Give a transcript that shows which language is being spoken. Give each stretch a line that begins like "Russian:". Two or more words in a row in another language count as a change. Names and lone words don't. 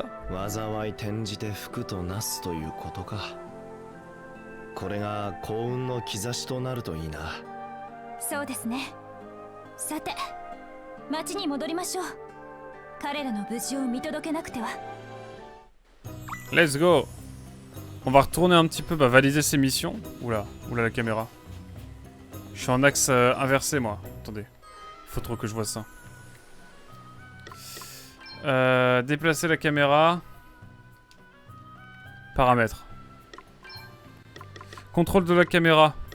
Japanese: 災い転じて福となすということか。これが幸運の兆しとなるといいな。そうですね。さて、町に戻りましょう。彼らの無事を見届けなくては。
English: Let's go.
French: On va retourner un petit peu, valider ces missions. Oula, oula la caméra. Je suis en axe inversé moi. Attendez, faut trop que je vois ça. Déplacer la caméra. Paramètres. Contrôle de la caméra.